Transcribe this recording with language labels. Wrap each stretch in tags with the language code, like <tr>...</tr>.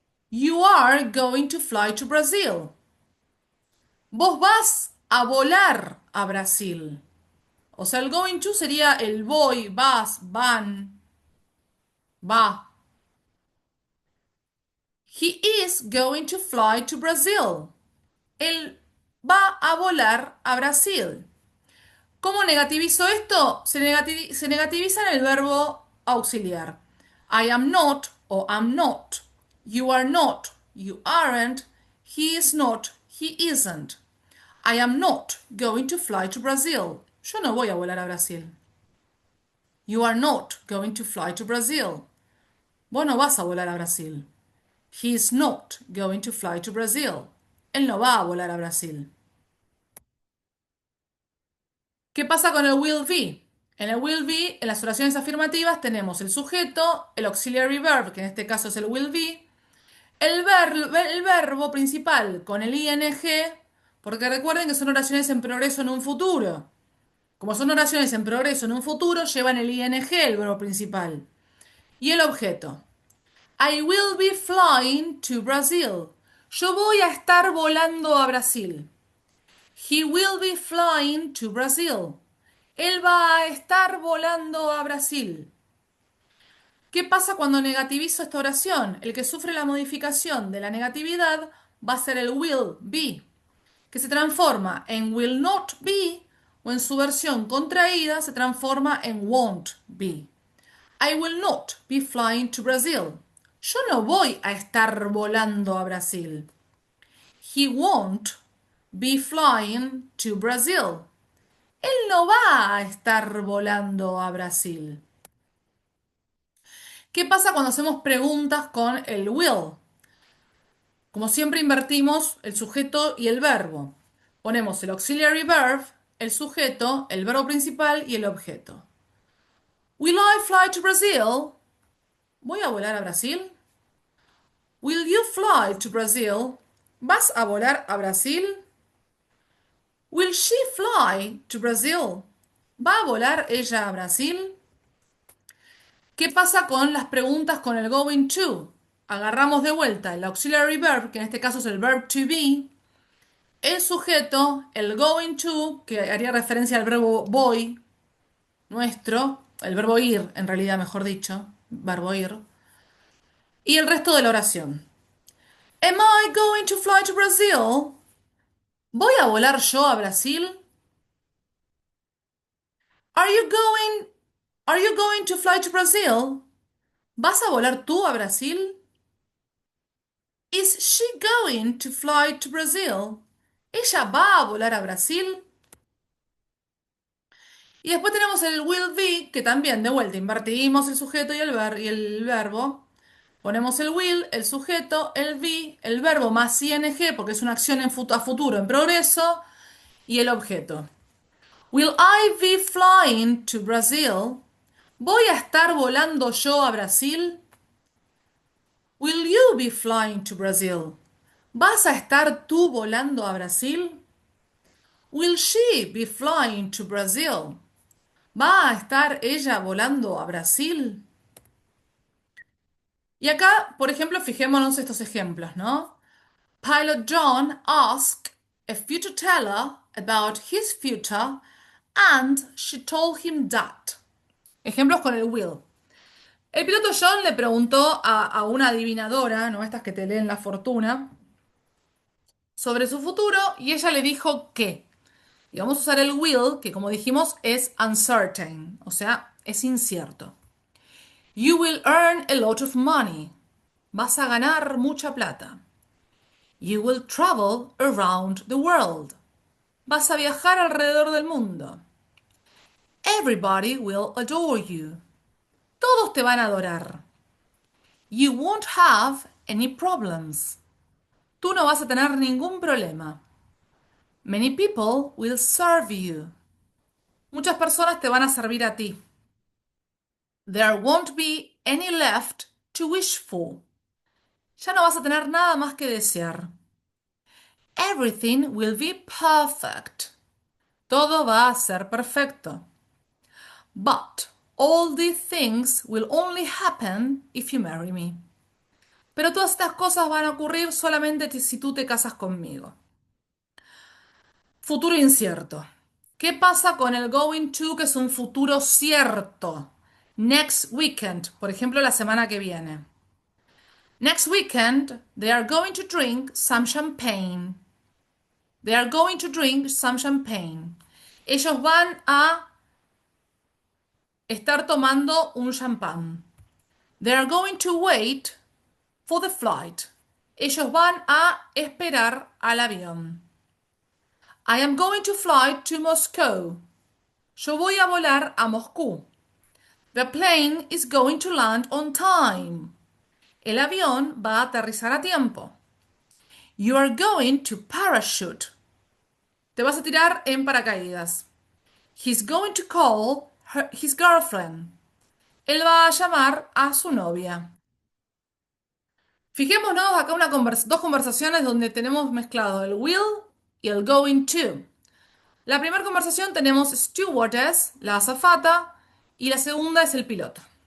<en>You are going to fly to Brazil.</en> <es>Vos vas a volar a Brasil. O sea, el going to sería el voy, vas, van, va.</es> <en>He is going to fly to Brazil.</en> <es>Él va a volar a Brasil. ¿Cómo negativizo esto? Se negativiza en el verbo auxiliar.</es> <en>I am not o am not. You are not. You aren't. He is not. He isn't. I am not going to fly to Brazil.</en> <es>Yo no voy a volar a Brasil.</es> <en>You are not going to fly to Brazil.</en> <es>Vos no vas a volar a Brasil.</es> <en>He is not going to fly to Brazil.</en> <es>Él no va a volar a Brasil. ¿Qué pasa con el will be? En el will be, en las oraciones afirmativas, tenemos el sujeto, el auxiliary verb, que en este caso es el will be, el verbo principal con el ing, porque recuerden que son oraciones en progreso en un futuro. Como son oraciones en progreso en un futuro, llevan el ing, el verbo principal. Y el objeto.</es> <en>I will be flying to Brazil.</en> <es>Yo voy a estar volando a Brasil.</es> <en>He will be flying to Brazil.</en> <es>Él va a estar volando a Brasil. ¿Qué pasa cuando negativizo esta oración? El que sufre la modificación de la negatividad va a ser el will be, que se transforma en will not be o en su versión contraída se transforma en won't be.</es> <en>I will not be flying to Brazil.</en> <es>Yo no voy a estar volando a Brasil.</es> <en>He won't be flying to Brazil.</en> <es>Él no va a estar volando a Brasil. ¿Qué pasa cuando hacemos preguntas con el will? Como siempre invertimos el sujeto y el verbo. Ponemos el auxiliary verb, el sujeto, el verbo principal y el objeto.</es> <en>Will I fly to Brazil?</en> <es>¿Voy a volar a Brasil?</es> <en>Will you fly to Brazil?</en> <es>¿Vas a volar a Brasil?</es> <en>Will she fly to Brazil?</en> <es>¿Va a volar ella a Brasil? ¿Qué pasa con las preguntas con el going to? Agarramos de vuelta el auxiliary verb, que en este caso es el verb to be, el sujeto, el going to, que haría referencia al verbo voy, nuestro, el verbo ir, en realidad, mejor dicho, verbo ir, y el resto de la oración.</es> <en>Am I going to fly to Brazil?</en> <es>¿Voy a volar yo a Brasil?</es> <en>Are you going, are you going to fly to Brazil?</en> <es>¿Vas a volar tú a Brasil?</es> <en>Is she going to fly to Brazil?</en> <es>¿Ella va a volar a Brasil? Y después tenemos el will be, que también de vuelta invertimos el sujeto y el verbo. Ponemos el will, el sujeto, el be, el verbo más ing, porque es una acción a futuro en progreso, y el objeto.</es> <en>Will I be flying to Brazil?</en> <es>¿Voy a estar volando yo a Brasil?</es> <en>Will you be flying to Brazil?</en> <es>¿Vas a estar tú volando a Brasil?</es> <en>Will she be flying to Brazil?</en> <es>¿Va a estar ella volando a Brasil? Y acá, por ejemplo, fijémonos estos ejemplos, ¿no?</es> <en>Pilot John asked a future teller about his future and she told him that.</en> <es>Ejemplos con el will. El piloto John le preguntó a una adivinadora, ¿no? Estas que te leen la fortuna, sobre su futuro y ella le dijo que. Y vamos a usar el will, que como dijimos es uncertain, o sea, es incierto.</es> <en>You will earn a lot of money.</en> <es>Vas a ganar mucha plata.</es> <en>You will travel around the world.</en> <es>Vas a viajar alrededor del mundo.</es> <en>Everybody will adore you.</en> <es>Todos te van a adorar.</es> <en>You won't have any problems.</en> <es>Tú no vas a tener ningún problema.</es> <en>Many people will serve you.</en> <es>Muchas personas te van a servir a ti.</es> <en>There won't be any left to wish for.</en> <es>Ya no vas a tener nada más que desear.</es> <en>Everything will be perfect.</en> <es>Todo va a ser perfecto.</es> <en>But all these things will only happen if you marry me.</en> <es>Pero todas estas cosas van a ocurrir solamente si tú te casas conmigo. Futuro incierto. ¿Qué pasa con el going to, que es un futuro cierto? Next weekend, por ejemplo, la semana que viene.</es> <en>Next weekend, they are going to drink some champagne. They are going to drink some champagne.</en> <es>Ellos van a estar tomando un champán.</es> <en>They are going to wait for the flight.</en> <es>Ellos van a esperar al avión.</es> <en>I am going to fly to Moscow.</en> <es>Yo voy a volar a Moscú.</es> <en>The plane is going to land on time.</en> <es>El avión va a aterrizar a tiempo.</es> <en>You are going to parachute.</en> <es>Te vas a tirar en paracaídas.</es> <en>He's going to call his girlfriend.</en> <es>Él va a llamar a su novia. Fijémonos acá dos conversaciones donde tenemos mezclado el will y el going to. La primera conversación tenemos stewardess, la azafata, y la segunda es el piloto.</es>